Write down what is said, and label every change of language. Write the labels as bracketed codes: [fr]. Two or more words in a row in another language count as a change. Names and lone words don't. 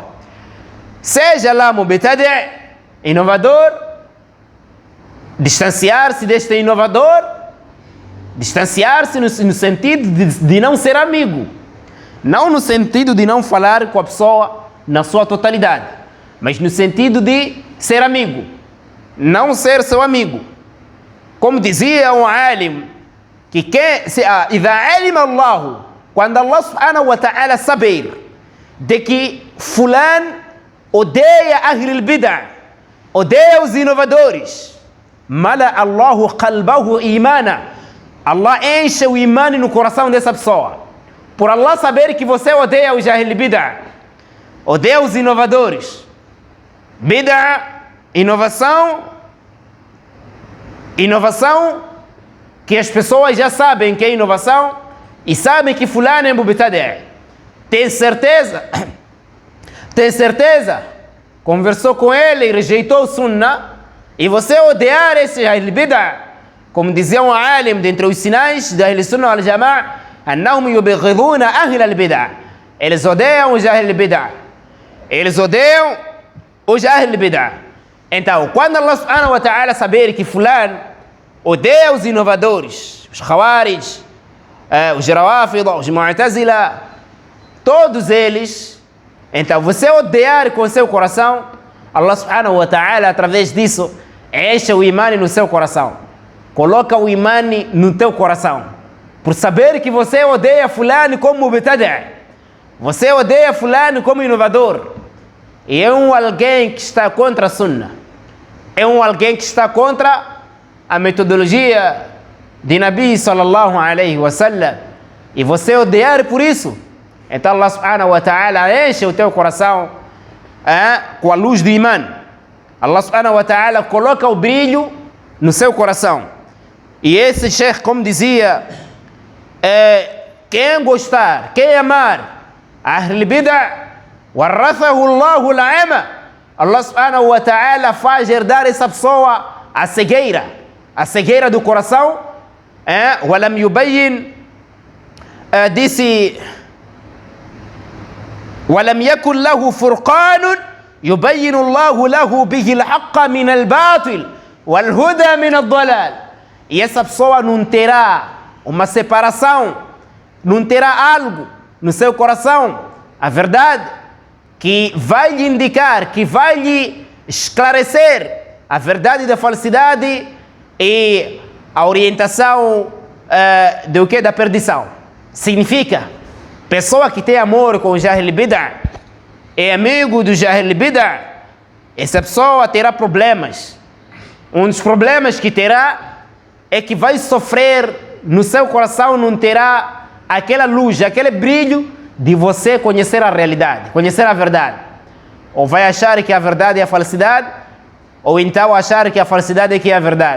[pt] Seja lá mubtadi', inovador, distanciar-se deste inovador, distanciar-se no sentido de não ser amigo, não no sentido de não falar com a pessoa na sua totalidade, mas no sentido de ser amigo, não ser seu amigo. Como dizia um alim, que [ar] إذا علم الله, [pt] quando Allah [ar] سبحانه وتعالى [pt] saber de que fulano odeia [ar] أهل البدعة, [pt] odeia os inovadores, [ar] ملأ الله قلبه إيمانا, [pt] Allah enche o imã no coração dessa pessoa. Por Allah saber que você odeia os [ar] أهل البدعة, [pt] odeia os inovadores. Bid'ah, inovação que as pessoas já sabem que é inovação e sabem que fulano é mubtadi'. Tem certeza? Tem certeza? Conversou com ele e rejeitou o sunnah, e você odiar esse [ar] أهل بدعة, [pt] como dizia um alim dentre os sinais da [ar] أهل السنة والجماعة أنهم يبغضون أهل البدع, [pt] eles odeiam os [ar] أهل بدعة, [pt] eles odeiam os [ar] أهل بدعة. [pt] Então, quando Allah [ar] سبحانه وتعالى [pt] saber que fulano odeia os inovadores, os khawarij, os rawafid, os mu'tazila, todos eles, então você odiar com seu coração, Allah [ar] سبحانه وتعالى [pt] através disso enche o imã no seu coração, coloca o imã no teu coração, por saber que você odeia fulano como mubtadi', você odeia fulano como inovador, e é alguém que está contra a sunnah, é alguém que está contra a metodologia de [ar] نبي صلى الله عليه وسلم, [pt] e você odiar por isso, então Allah [ar] سبحانه وتعالى [pt] enche o teu coração com a luz do imã. Allah [ar] سبحانه وتعالى [pt] coloca o brilho no seu coração. E esse sheikh, como dizia, quem gostar, quem amar [ar] أهل بدعة, ورثه الله العمى, [pt] Allah [ar] سبحانه وتعالى [pt] faz herdar essa pessoa a cegueira do coração. [ar] ولم يبين، قال، ولم يكن له فرقان يبين الله له به الحق من الباطل والهدى من الضلال. [pt] E essa pessoa não terá uma separação, não terá algo no seu coração, a verdade, que vai lhe indicar, que vai lhe esclarecer a verdade da falsidade e a orientação do que? Da perdição. Significa, pessoa que tem amor com o [ar] أهل بدعة, [pt] é amigo do [ar] أهل بدعة, [pt] essa pessoa terá problemas. Um dos problemas que terá é que vai sofrer no seu coração não terá aquela luz, aquele brilho de você conhecer a realidade, conhecer a verdade. Ou vai achar que a verdade é a falsidade, ou então achar que a falsidade é que é a verdade.